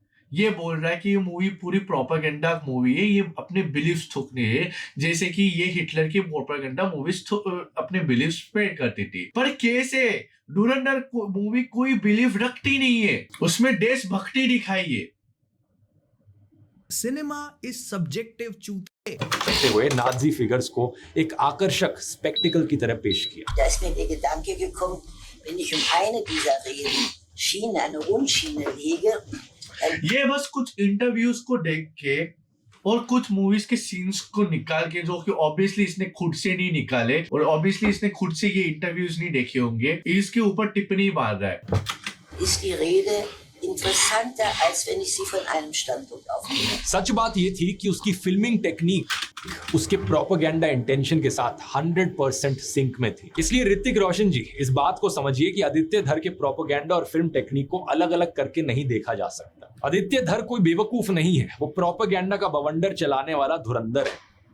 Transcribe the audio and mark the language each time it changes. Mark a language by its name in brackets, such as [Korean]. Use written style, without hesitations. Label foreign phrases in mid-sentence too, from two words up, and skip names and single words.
[Hindi] ये बोल रहा है कि ये मूवी पूरी [English] propaganda movie [Hindi] है, ये अपने बिलीव्स थोपने है, जैसे कि ये हिटलर की [English] propaganda movies [Hindi] अपने [English] beliefs spread [Hindi] करती थी। पर कैसे धुरंधर मूवी कोई बिलीव रखती नहीं है, उसमें देशभक्ति दिखाई है। [English] Cinema is subjective चूते [Hindi] करते हुए [English] Nazi figures [Hindi] को एक आकर्षक स्पेक्टिकल की तरह पेश किया। [German] Da ist mir der Gedanke gekommen, wenn ich eine dieser Schienen, eine Rundschiene lege. [Hindi] ये बस कुछ इंटरव्यूज को देख के और कुछ मूवीज के सीन्स को निकाल के, जो कि ऑब्वियसली इसने खुद से नहीं निकाले और ऑब्वियसली इसने खुद से ये इंटरव्यूज नहीं देखे होंगे, इसके ऊपर टिप्पणी मार रहा है। [German] Ist die Rede interessanter, als wenn ich sie von einem Standpunkt aufnehme. [Hindi] सच बात ये थी कि उसकी [English] filming technique [Hindi] उसके [English] propaganda intention [Hindi] के साथ 100% सिंक में थी। इसलिए ऋतिक रोशन जी, इस बात को समझिए कि आदित्य धर के प्रोपेगेंडा और [English] film technique [Hindi] को अलग अलग करके नहीं देखा जा सकता। आदित्य धर कोई बेवकूफ नहीं है, वो प्रोपेगेंडा का बवंडर चलाने वाला धुरंधर है।